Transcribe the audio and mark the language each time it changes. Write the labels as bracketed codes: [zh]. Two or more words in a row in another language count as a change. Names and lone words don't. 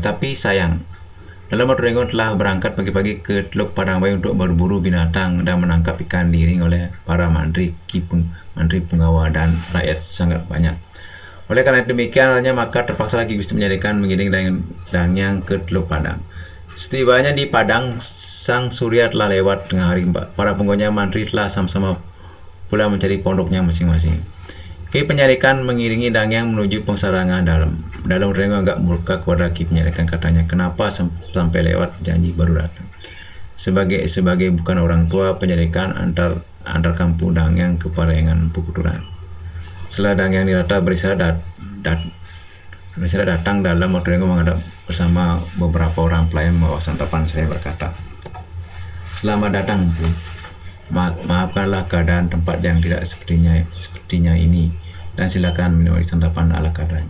[id] Tapi sayang, dalam waktu renggong telah berangkat pagi-pagi ke Teluk Padangbayi untuk berburu binatang dan menangkap ikan diiring oleh para mandri, mandri penggawa dan rakyat sangat banyak. Oleh karena demikian halnya, maka terpaksa lagi Gusti Penyarikan mengiring dangyang ke Teluk Padang. Setibanya di Padang, sang surya telah lewat tengah hari. Para pengguna mandri telah sama-sama pula mencari pondoknya masing-masing. Kiai Penyarikan mengiringi dangyang menuju pengsarangan dalam renggong agak murka kepada Kiai Penyarikan, katanya, kenapa sampai lewat janji baru datang. Sebagai bukan orang tua, Penyarikan antar kampung dangyang ke Parayangan Pukuturan. Setelah dangyang dirata berisyarat datang dalam waktu renggong menghadap bersama beberapa orang pelayan membawa santapan. Saya berkata, selamat datang Bu. Maafkanlah keadaan tempat yang tidak sepertinya ini, dan silakan menikmati santapan ala kadarnya.